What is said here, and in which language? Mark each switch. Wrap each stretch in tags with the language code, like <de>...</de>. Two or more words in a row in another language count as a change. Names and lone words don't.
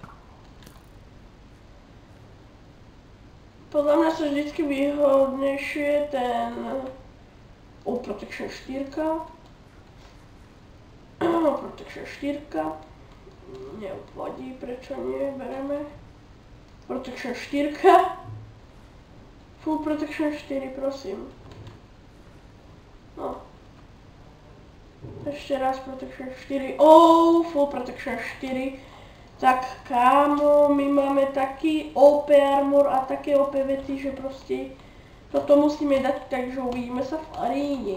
<sk>Podľa mňa sa vždycky výhodnejšie ten Protection 4. Protection 4. Nevadí, prečo nie, bereme. Protection 4. Full Protection 4, prosím. No. Ešte raz Protection 4. Full Protection 4. Tak kámo, my máme taký OP armor a také OP veci, že proste toto musíme dať, takže uvidíme sa v aríne.</sk>